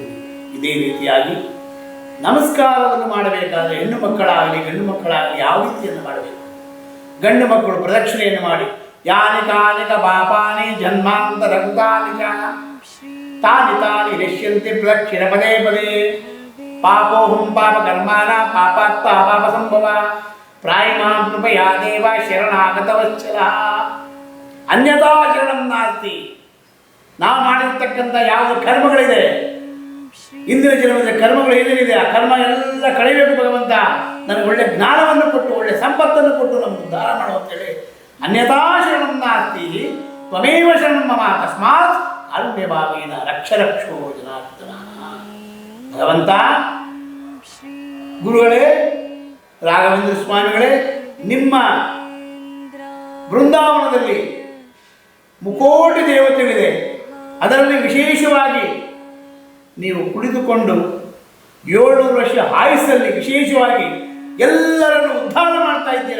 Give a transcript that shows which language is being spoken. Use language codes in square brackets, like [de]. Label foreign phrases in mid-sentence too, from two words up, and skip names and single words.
[kn] ಇದೇ ರೀತಿಯಾಗಿ ನಮಸ್ಕಾರವನ್ನು ಮಾಡಬೇಕಾದ್ರೆ ಹೆಣ್ಣು ಮಕ್ಕಳಾಗಲಿ ಗಂಡು ಮಕ್ಕಳಾಗಲಿ ಯಾವ ರೀತಿಯನ್ನು ಮಾಡಬೇಕು? ಗಂಡು ಮಕ್ಕಳು ಪ್ರದಕ್ಷಿಣೆಯನ್ನು ಮಾಡಿ [sa] ಯಾನಿ ಕಾನಿಕ ಪಾಪಾನಿ ಜನ್ಮಾಂತರ ಕೃತಾನಿ ತಾನಿ ತಾನಿ ನಶ್ಯಂತಿ ಪ್ರದಕ್ಷಿಣ ಪದೇ ಪದೇ ಪಾಪೋಹಂ ಪಾಪ ಕರ್ಮಾನ ಪಾಪಾತ್ಮ ಪಾಪ ಸಂಭವ ಪ್ರಾಯಮಾಂ ಕೃಪಯಾ ದೇವ ಶರಣಾಗತವತ್ಸಲ ಅನ್ಯಥಾ ಶರಣಂ ನಾಸ್ತಿ. [kn] ನಾವು ಮಾಡಿರ್ತಕ್ಕಂಥ ಯಾವ ಕರ್ಮಗಳಿದೆ, ಇಂದಿನ ಜನ್ಮದ ಕರ್ಮಗಳು ಏನೇನಿದೆ ಆ ಕರ್ಮ ಎಲ್ಲ ಕಳಿಬೇಕು. ಭಗವಂತ ನನಗೆ ಒಳ್ಳೆ ಜ್ಞಾನವನ್ನು ಕೊಟ್ಟು ಒಳ್ಳೆ ಸಂಪತ್ತನ್ನು ಕೊಟ್ಟು ನಮ್ಗೆ ಉದ್ಧಾರ ಮಾಡುವಂತೇಳಿ [sa] ಅನ್ಯಥಾ ಶರಣಂ ನಾಸ್ತಿ ತ್ವಮೇವ ಶರಣಂ ಮಮ ತಸ್ಮಾತ್ ಕಾರುಣ್ಯಭಾವೇನ ರಕ್ಷ ರಕ್ಷೋ ಜನಾರ್ದನ. [kn] ಭಗವಂತ ಗುರುಗಳೇ, ರಾಘವೇಂದ್ರ ಸ್ವಾಮಿಗಳೇ, ನಿಮ್ಮ ಬೃಂದಾವನದಲ್ಲಿ ಮುಕೋಟಿ ದೇವತೆಗಳಿದೆ. ಅದರಲ್ಲಿ ವಿಶೇಷವಾಗಿ ನೀವು ಕುಳಿತುಕೊಂಡು 700 ವರ್ಷ ಆಯುಸ್ಸಲ್ಲಿ ವಿಶೇಷವಾಗಿ ಎಲ್ಲರನ್ನು ಉದ್ಧಾರ ಮಾಡ್ತಾ ಇದ್ದೀರ.